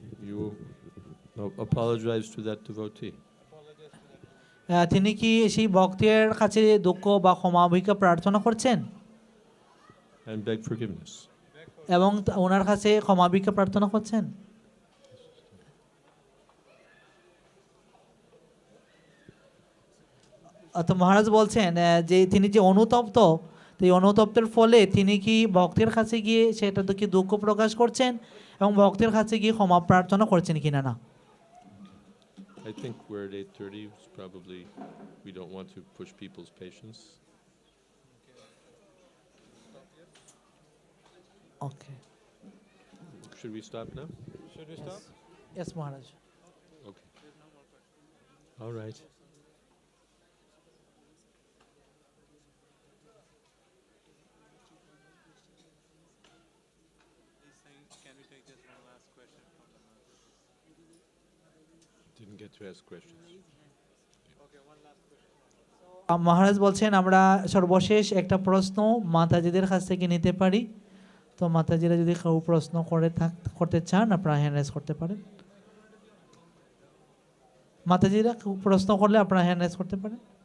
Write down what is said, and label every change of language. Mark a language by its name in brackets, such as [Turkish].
[English] You apologize to that devotee. [Bangla] তিনি কি সেই ভক্তের কাছে দুঃখ বা ক্ষমা ভিক্ষা প্রার্থনা করছেন [English] And beg forgiveness. [Bangla] এবং ওনার কাছে ক্ষমা ভিক্ষা প্রার্থনা করছেন? তো মহারাজ বলছেন যে তিনি যে অনুতপ্ত, তো এই অনুতপ্তের ফলে তিনি কি ভক্তের কাছে গিয়ে সেটা কি দুঃখ প্রকাশ করছেন এবং ভক্তের কাছে গিয়ে ক্ষমা প্রার্থনা করছেন কিনা না? [English] I think we're at 8:30. Probably we don't want to push people's patience. Okay, Should we stop now? Should we stop? Yes Maharaj. Okay. All right. He's saying, can we take just one last question from the mass? Didn't get to ask questions. Okay, one last question. [Bangla] মহারাজ বলছেন আমরা সর্বশেষ একটা প্রশ্ন মাতাজিদের কাছ থেকে নিতে পারি। তো মাতাজিরা যদি কেউ প্রশ্ন করতে চান আপনারা হ্যান্ড রেজ করতে পারেন। মাতাজিরা কেউ প্রশ্ন করলে আপনারা হ্যান্ড রেজ করতে পারেন।